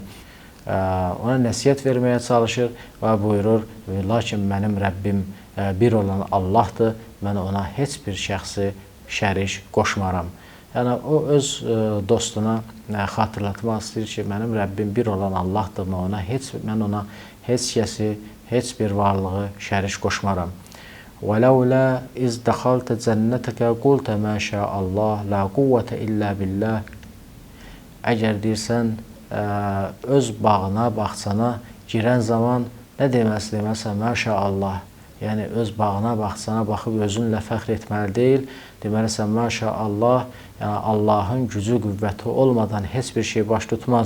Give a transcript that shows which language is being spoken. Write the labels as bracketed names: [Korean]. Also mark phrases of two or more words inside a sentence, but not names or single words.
[Azerbaijani] Ona nəsiyyət verməyə çalışır və buyurur, lakin mənim Rəbbim bir olan Allahdır mən ona heç bir şəxsi şərik qoşmaram. Yəni, o öz dostuna xatırlatmaq istəyir ki, mənim Rəbbim bir olan Allahdır, mən ona heç kəsi, heç bir varlığı şərik qoşmaram. [Arabic] وَلَوْلَا إِذْ دَخَلْتَ جَنَّتَكَ قُلْتَ مَا شَاءَ اللّٰهِ لَا قُوَّةَ إِلَّا بِاللّٰهِ. [Azerbaijani] Əgər deyirsən, öz bağına, bağçana girən zaman nə deməlisən, məşəallah. Yəni, öz bağına, bağçana baxıb özünlə fəxr etməli deyil. Deməlisən, məşəallah, yəni Allahın gücü, qüvvəti olmadan heç bir şey baş tutmaz.